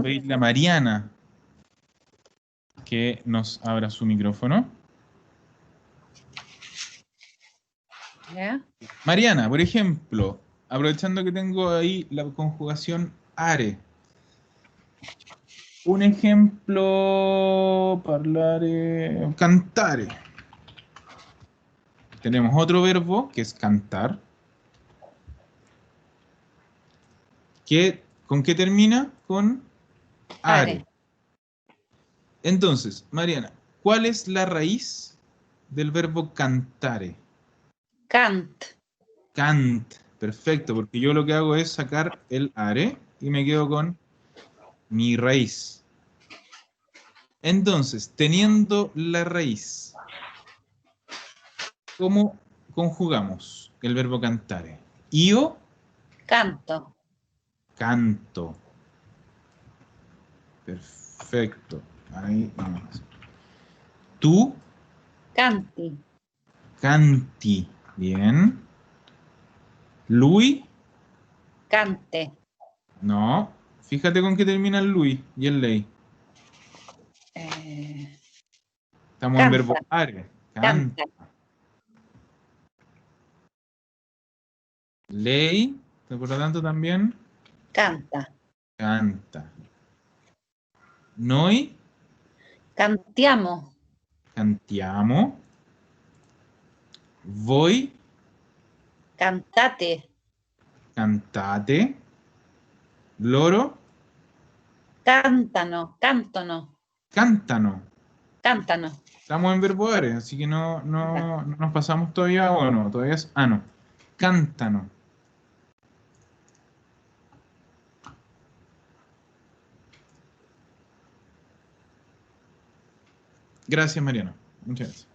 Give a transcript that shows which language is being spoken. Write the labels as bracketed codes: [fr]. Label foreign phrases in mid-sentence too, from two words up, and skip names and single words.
[es] pedirle a Mariana que nos abra su micrófono. ¿Ya? Mariana, por ejemplo, aprovechando que tengo ahí la conjugación are. Un ejemplo, [it] parlare, cantare. [es] Tenemos otro verbo que es cantar. ¿Con qué termina? Con are. Are. Entonces, Mariana, ¿cuál es la raíz del verbo cantare? Cant. Cant. Perfecto, porque yo lo que hago es sacar el are y me quedo con mi raíz. Entonces, teniendo la raíz, ¿cómo conjugamos el verbo cantare? [it] Io Canto. canto. [es] Perfecto. Ahí nomás. Tú [it] Canti. [es] canti. Bien. Lui, [it] Cante. [es] no. Fíjate con qué termina el lui y el lei. Estamos en [it] Canta. [es] verbo are. Canta. [it] Canta. [es] Lei, por lo tanto también [it] Canta. canta. Noi Cantiamo. cantiamo. Voi Cantate. cantate. Loro Cántano. Cántano. cántano. Cántano. [es] Estamos en verbo are, así que no nos pasamos todavía, o no, todavía es ano. Cántano. Gracias, Mariano. Muchas gracias.